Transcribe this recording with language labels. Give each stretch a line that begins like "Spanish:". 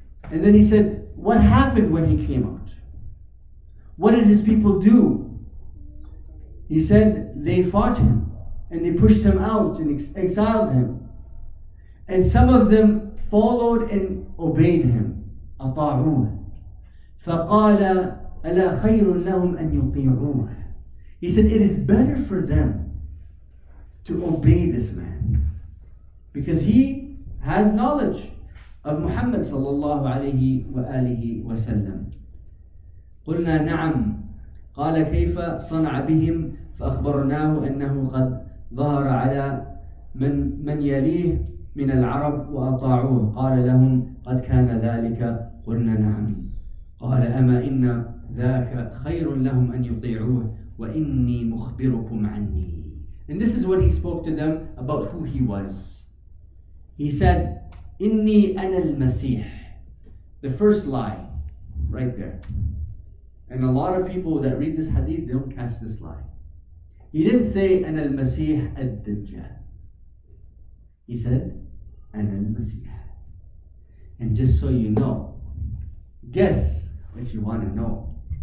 English: And then he said, what happened when he came out? What did his people do? He said, they fought him, and they pushed him out and exiled him. And some of them followed and obeyed him.
Arabic: أطاعوه. فقال ألا خير لهم أن يطيعوه.
English: He said it is better for them to obey this man because he has knowledge of Muhammad sallallahu alayhi wa alihi wa sallam.
Arabic: قلنا نعم. قال كيف صنع بهم فأخبرناه أنه قد ظهر على من يليه من العرب وأطاعوه. قال لهم قد كان ذلك. قلنا نعم. قال أما إن ذاك خير لهم أن يطيعوه وإني مخبركم عني.
English: And this is what he spoke to them about who he was. He said,
Arabic: إني أنا المسيح.
English: The first lie, right there. And a lot of people that read this hadith, they don't catch this lie. He didn't say,
Arabic: أنا المسيح الدجال.
English: He said,
Arabic: أنا المسيح.
English: And just so you know, guess if you want to know.